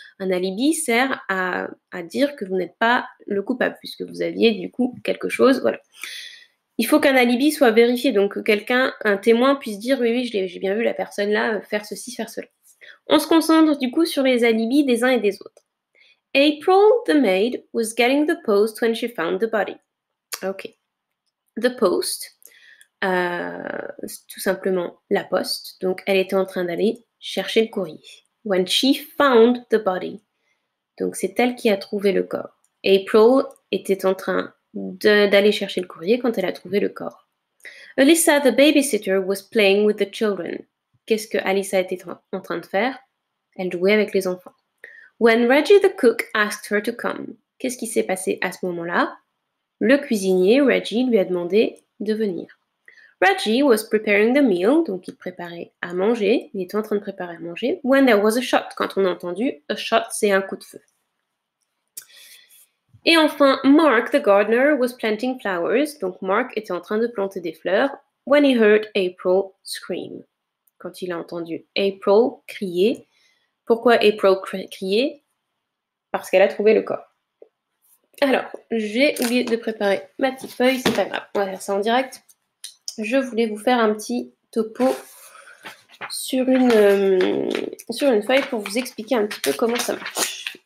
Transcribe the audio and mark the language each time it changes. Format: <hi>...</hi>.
<fr>Un alibi sert à dire que vous n'êtes pas le coupable, puisque vous aviez du coup quelque chose, voilà. Il faut qu'un alibi soit vérifié, donc que quelqu'un, un témoin, puisse dire oui, j'ai bien vu la personne là faire ceci, faire cela. On se concentre du coup sur les alibis des uns et des autres.</fr> <en>April, the maid, was getting the post when she found the body.</en> <fr>Ok.</fr> <en>The post,</en> <fr>tout simplement la poste. Donc elle était en train d'aller chercher le courrier.</fr> <en>When she found the body.</en> <fr>Donc c'est elle qui a trouvé le corps. April était en train d'aller chercher le courrier quand elle a trouvé le corps.</fr> <en>Alyssa, the babysitter, was playing with the children.</en> <fr>Qu'est-ce que Alyssa était en train de faire? Elle jouait avec les enfants.</fr> <en>When Reggie the cook asked her to come.</en> <fr>Qu'est-ce qui s'est passé à ce moment-là? Le cuisinier, Reggie, lui a demandé de venir.</fr> <en>Reggie was preparing the meal,</en> <fr>donc il préparait à manger, il était en train de préparer à manger.</fr> <en>When there was a shot,</en> <fr>quand on a entendu</fr> <en>a shot,</en> <fr>c'est un coup de feu. Et enfin,</fr> <en>Mark the gardener was planting flowers,</en> <fr>donc Mark était en train de planter des fleurs.</fr> <en>When he heard April scream,</en> <fr>quand il a entendu April crier. Pourquoi April crier? Parce qu'elle a trouvé le corps. Alors, j'ai oublié de préparer ma petite feuille, c'est pas grave, on va faire ça en direct. Je voulais vous faire un petit topo sur une feuille pour vous expliquer un petit peu comment ça marche.</fr>